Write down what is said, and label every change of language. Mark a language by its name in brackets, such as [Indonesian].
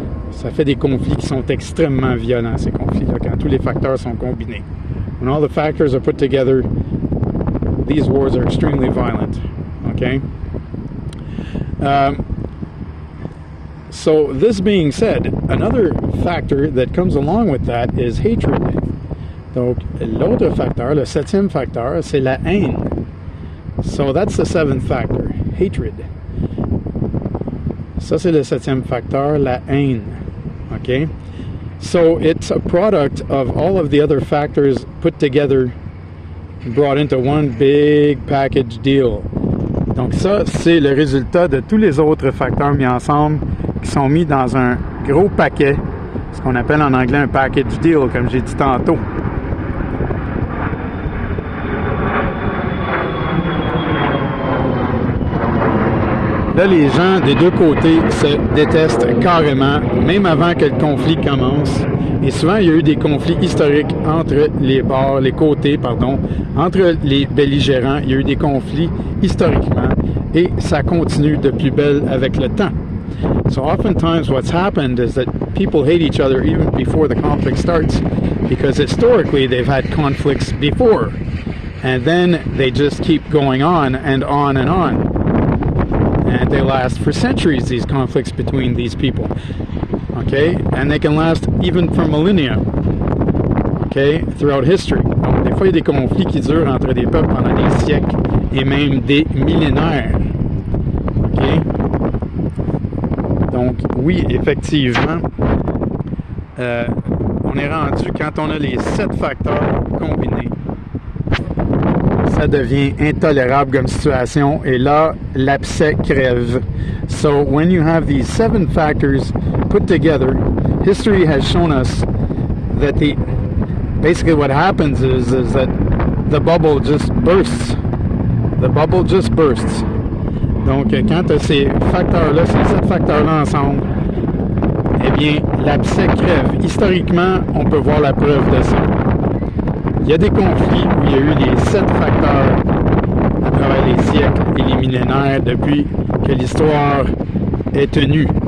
[French] Ça fait des conflits qui sont extrêmement violents, ces conflits-là, quand tous les facteurs sont combinés. [English] When all the factors are put together, these wars are extremely violent. Okay? So this being said, another factor that comes along with that is hatred. [French] Donc, l'autre facteur, le 7e facteur, c'est la haine. [English] So that's the 7th factor, hatred. [French] Ça, c'est le 7e facteur, la haine. Okay? [English] So it's a product of all of the other factors put together, brought into one big package deal. [French] Donc ça, c'est le résultat de tous les autres facteurs mis ensemble qui sont mis dans un gros paquet, ce qu'on appelle en anglais un package deal, comme j'ai dit tantôt. Là, les gens des deux côtés se détestent carrément, même avant que le conflit commence. Et souvent, il y a eu des conflits historiques entre les côtés, entre les belligérants. Il y a eu des conflits historiquement et ça continue de plus belle avec le temps. [English] So oftentimes what's happened is that people hate each other even before the conflict starts because historically they've had conflicts before. And then they just keep going on and on and on. And they last for centuries, these conflicts between these people. Okay? And they can last even for millennia. Okay? Throughout history. [French] Donc, des fois, il y a des conflits qui durent entre des peuples pendant des siècles et même des millénaires. Okay? Donc, oui, effectivement, on est rendu, quand on a les 7 facteurs combinés, ça devient intolérable comme situation et là, l'abcès crève. [English] So when you have these 7 factors put together, history has shown us that basically what happens is that the bubble just bursts. The bubble just bursts. [French] Donc quand tu as ces facteurs-là, ces 7 facteurs-là ensemble, eh bien, l'abcès crève. Historiquement, on peut voir la preuve de ça. Il y a des conflits où il y a eu les 7 facteurs à travers les siècles et les millénaires depuis que l'histoire est tenue.